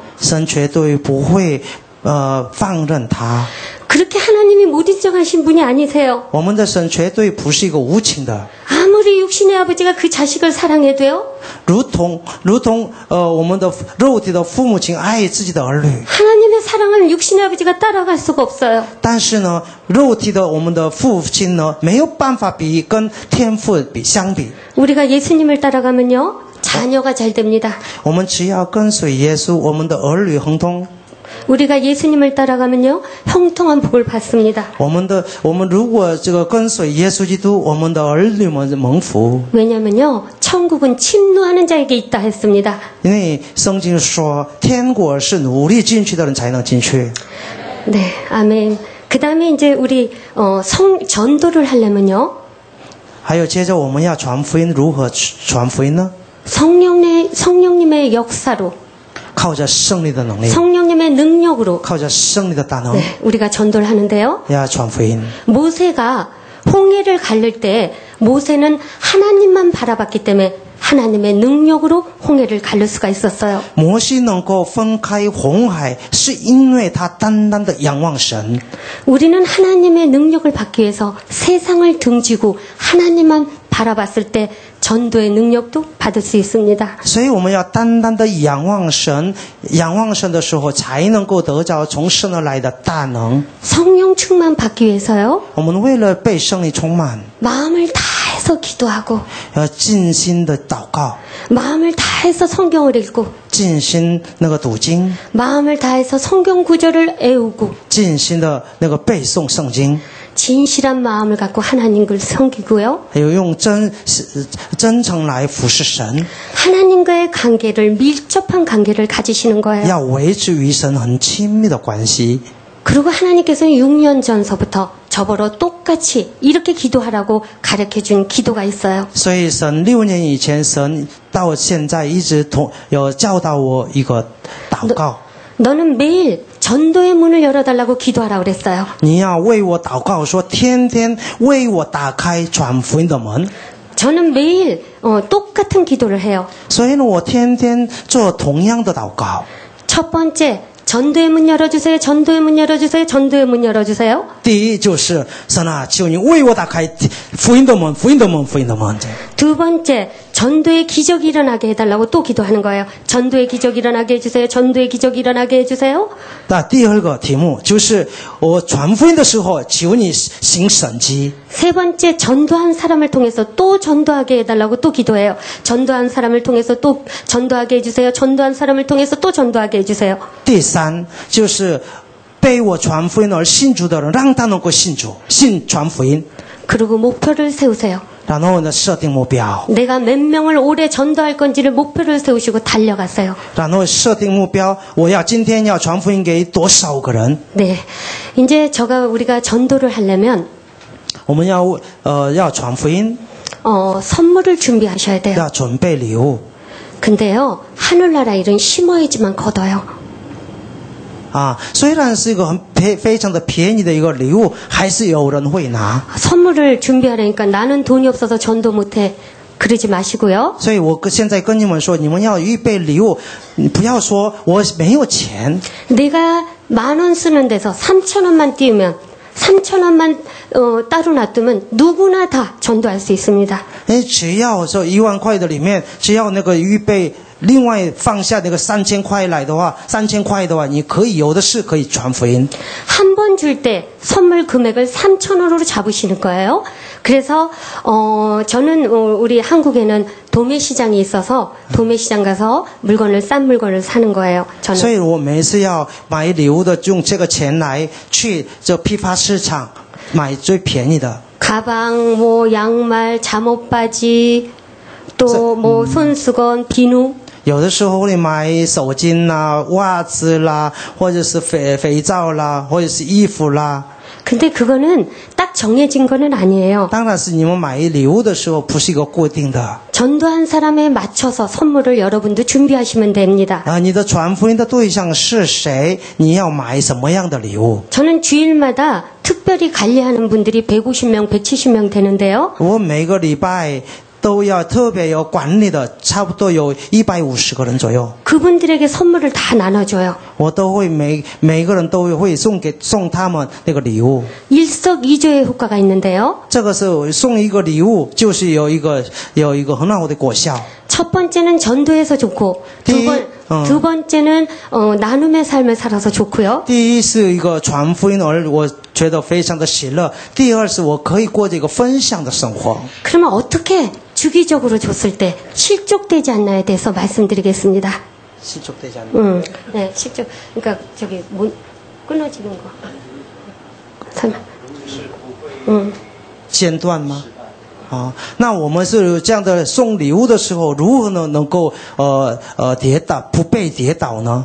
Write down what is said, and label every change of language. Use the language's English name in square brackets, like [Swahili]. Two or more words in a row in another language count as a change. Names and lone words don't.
[Chinese] 神绝对不会放任他。 [Korean] 그렇게 하나님이 못 인정하신 분이 아니세요. [Chinese] 我们的神绝对不是一个无情的， [Korean] 아무리 육신의 아버지가 그 자식을 사랑해도요. [Chinese] 如同我们的肉体的父母亲爱自己的儿女， [Korean] 하나님의 사랑을 육신의 아버지가 따라갈 수가 없어요. [Chinese] 但是呢，肉体的我们的父亲呢，没有办法跟天父相比。 [Korean] 우리가 예수님을 따라가면요. 자녀가 잘 됩니다. [Chinese] 我们只要跟随耶稣，我们的儿女亨通。 [Korean] 우리가 예수님을 따라가면요. 형통한 복을 받습니다. [Chinese] 我们如果跟随耶稣基督，我们的儿女们蒙福。 [Korean] 왜냐면요. 천국은 침노하는 자에게 있다 했습니다. [Chinese] 因为圣经说，天国是努力进去的人才能进去。 [Korean] 네, 아멘. 그 다음에 이제 우리 전도를 하려면요. [Chinese] 还有接着我们要传福音，如何传福音呢？ [Korean] 성령님의 역사로, [Chinese] 靠着胜利的能力， [Korean] 성령님의 능력으로 [Chinese] 靠着胜利的大能， [Korean] 네, 우리가 전도를 하는데요. [Chinese] 要传福音。 [Korean] 모세가 홍해를 가를 때 모세는 하나님만 바라봤기 때문에 하나님의 능력으로 홍해를 가를 수가 있었어요. [Chinese] 摩西能够分开红海，是因为他单单的仰望神。 [Korean] 우리는 하나님의 능력을 받기 위해서 세상을 등지고 하나님만 바라봤을 때 전도의 능력도 받을 수 있습니다. [Chinese] 所以我们要单单的仰望神，仰望神的时候，才能够得着从神而来的大能。 [Korean] 성령 충만 받기 위해서요. [Chinese] 我们为了被圣灵充满， [Korean] 마음을 다해서 기도하고 [Chinese] 要尽心的祷告， [Korean] 마음을 다해서 성경을 읽고 [Chinese] 尽心读经， [Korean] 마음을 다해서 성경 구절을 애우고 [Chinese] 尽心的背诵圣经， [Korean] 진실한 마음을 갖고 하나님을 섬기고요. [Chinese] 还有用真诚来服侍神， [Korean] 하나님과의 관계를 밀접한 관계를 가지시는 거예요. [Chinese] 要维持与神很亲密的关系。 [Korean] 그리고 하나님께서는 6년 전서부터 저보러 똑같이 이렇게 기도하라고 가르쳐준 기도가 있어요. [Chinese] 所以神6年以前，神到现在一直有教导我一个祷告。 [Korean] 너는 매일 전도의 문을 열어달라고 기도하라고 그랬어요. [Chinese] 你要为我祷告，说天天为我打开传福音的门。 [Korean] 저는 매일 똑같은 기도를 해요. [Chinese] 所以呢，我天天做同样的祷告。 [Korean] 첫 번째, 전도의 문 열어주세요. 전도의 문 열어주세요. 전도의 문 열어주세요. [Chinese] 第一就是神啊，求你为我打开福音的门，福音的门，福音的门。 [Korean] 두 번째, 전도의 기적이 일어나게 해달라고 또 기도하는 거예요. 전도의 기적이 일어나게 해주세요. 전도의 기적이 일어나게 해주세요. [Chinese] 那第二个题目就是我传福音的时候，求你行神迹。 [Korean] 세 번째, 전도한 사람을 통해서 또 전도하게 해달라고 또 기도해요. 전도한 사람을 통해서 또 전도하게 해주세요. 전도한 사람을 통해서 또 전도하게 해주세요. [Chinese] 第三就是被我传福音而信主的人，让他能够信主，传福音。 [Korean] 그리고 목표를 세우세요. [Chinese] 然后呢，设定目标， [Korean] 내가 몇 명을 올해 전도할 건지를 목표를 세우시고 달려갔어요. [Chinese] 然后设定目标，我今天要传福音给多少个人？ [Korean] 네, 이제 우리가 전도를 하려면 [Chinese] 我们要传福音， [Korean] 선물을 준비하셔야 돼요. [Chinese] 要准备礼物 [Korean] 근데요, 하늘나라 일은 심어야지만 거둬요. 啊。 [Chinese] 虽然是一个非常的便宜的一个礼物，还是有人会拿。 [Korean] 선물을 준비하려니까 나는 돈이 없어서 전도 못해. 그러지 마시고요. [Chinese] 所以我现在跟你们说，你们要预备礼物，你不要说我没有钱。 [Korean] 내가 10,000원 쓰는 데서 3,000원만 띄우면 3,000원만 따로 놔두면 누구나 다 전도할 수 있습니다. [Chinese] 只要说1万块的里面，只要那个预备另外放下那个3000块来的话，3000块的话，你可以有的是可以传福音。 [Korean] 한 번 줄 때 선물 금액을 3,000원으로 잡으시는 거예요. 그래서 저는 우리 한국에는 도매시장이 있어서 도매시장 가서 싼 물건을 사는 거예요. [Chinese] 所 [Korean] 저는. [Chinese] 以我每次要买礼物的，用这个钱来去这批发市场买最便宜的。 [Korean] 가방, 뭐 양말, 잠옷바지, 또 뭐 손수건, 비누. [Chinese] 有的时候会买手巾啦、袜子啦，或者是肥皂啦，或者是衣服啦。 [Korean] 근데 그거는 딱 정해진 거는 아니에요. [Chinese] 当然是你们买礼物的时候不是一个固定的。 [Korean] 전도한 사람에 맞춰서 선물을 여러분도 준비하시면 됩니다. [Chinese] 你的传福音的对象是谁？你要买什么样的礼物？ [Korean] 저는 주일마다 특별히 관리하는 분들이 150명, 170명 되는데요. [Chinese] 我每个礼拜都要特别有管理的，差不多有150个人左右。 [Korean] 그분들에게 선물을 다 나눠줘요. [Chinese] 我都会每个人都会送他们那个礼物。 [Korean] 일석이조의 효과가 있는데요. [Chinese] 这个是送一个礼物，就是有一个很好的果效。 [Korean] 첫 번째는 전도해서 좋고 두 번째는 나눔의 삶을 살아서 좋고요. [Chinese] 第一是一个传福音而我觉得非常的喜乐。第二是我可以过这个分享的生活。 [Korean] 그러면 어떻게 주기적으로 줬을 때 실족되지 않나에 대해서 말씀드리겠습니다. 실족되지 않나요? 네, 실족. 그러니까 저기 끊어지는 거. 설마. [Chinese] 间断吗？那我们是这样的送礼物的时候，如何能够跌倒不被跌倒呢？